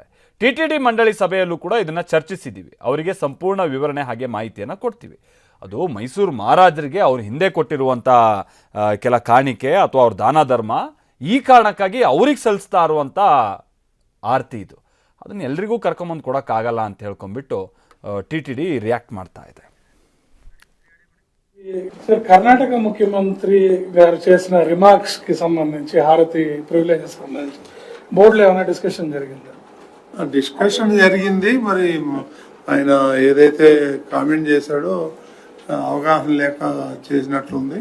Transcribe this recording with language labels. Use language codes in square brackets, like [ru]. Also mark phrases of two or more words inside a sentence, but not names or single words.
[kn] ಟಿಟಿಡಿ ಮಂಡಳಿ ಸಭೆಯಲ್ಲೂ ಕೂಡ ಇದನ್ನ ಚರ್ಚಿಸಿದ್ದೀವಿ, ಅವರಿಗೆ ಸಂಪೂರ್ಣ ವಿವರಣೆ ಹಾಗೆ ಮಾಹಿತಿಯನ್ನು ಕೊಡ್ತೀವಿ. ಅದು ಮೈಸೂರು ಮಹಾರಾಜರಿಗೆ ಅವ್ರು ಹಿಂದೆ ಕೊಟ್ಟಿರುವಂಥ ಕೆಲ ಕಾಣಿಕೆ ಅಥವಾ ಅವ್ರ ದಾನ ಧರ್ಮ, ಈ ಕಾರಣಕ್ಕಾಗಿ ಅವ್ರಿಗೆ ಸಲ್ಲಿಸ್ತಾ ಇರುವಂಥ ಆರತಿ ಇದು. ಅದನ್ನ ಎಲ್ರಿಗೂ ಕರ್ಕೊಂಬಂದು ಕೊಡೋಕ್ಕಾಗಲ್ಲ ಅಂತ ಹೇಳ್ಕೊಂಡ್ಬಿಟ್ಟು ಟಿಟಿಡಿ ರಿಯಾಕ್ಟ್ ಮಾಡ್ತಾ ಇದೆ. [te] సార్ కర్ణాటక ముఖ్యమంత్రి గారు చేసిన రిమార్క్స్ కి సంబంధించి హారతి ప్రివిలేజెస్ సంబంధించి బోర్డులో ఏమైనా డిస్కషన్ జరిగిందా? డిస్కషన్ జరిగింది. మరి ఆయన ఏదైతే కామెంట్ చేశాడో అవగాహన లేక చేసినట్లుంది.